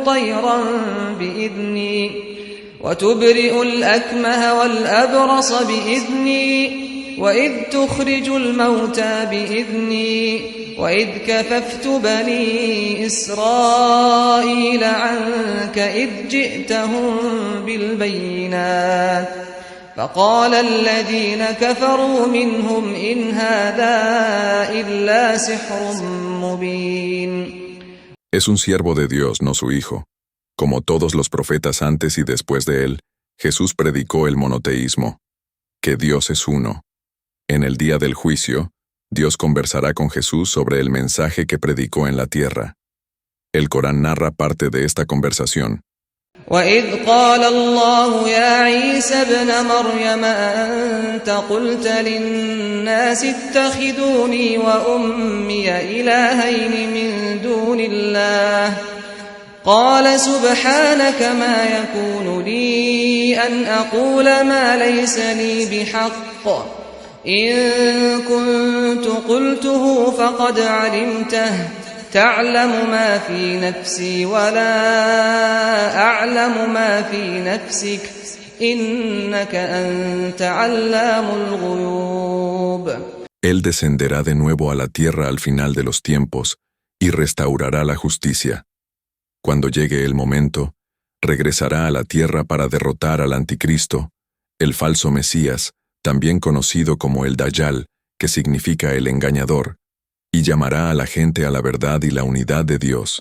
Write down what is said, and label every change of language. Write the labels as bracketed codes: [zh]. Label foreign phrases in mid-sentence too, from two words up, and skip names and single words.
[ar] طيرا بإذني وتبرئ الأكمه والأبرص بإذني وإذ تخرج الموتى بإذني وإذ كففت بني إسرائيل عنك إذ جئتهم بالبينات فقال الذين كفروا منهم إن هذا إلا سحر مبين. [es] Es un siervo de Dios, no su hijo. Como todos los profetas antes y después de él, Jesús predicó el monoteísmo, que Dios es uno. En el día del juicio, Dios conversará con Jesús sobre el mensaje que predicó en la tierra. El Corán narra parte de esta conversación. [ar] وإذ قال الله يا عيسى ابن مريم أأنت قلت للناس اتخذوني وأمي إلهين من دون الله قال سبحانك ما يكون لي أن أقول ما ليس لي بحق إن كنت قلته فقد علمته تعلم ما في نفسي ولا أعلم ما في نفسك إنك أنت علام الغيوب. [es] Él descenderá de nuevo a la tierra al final de los tiempos y restaurará la justicia. Cuando llegue el momento, regresará a la tierra para derrotar al anticristo, el falso Mesías, también conocido como el Dayal, que significa el engañador, y llamará a la gente a la verdad y la unidad de Dios.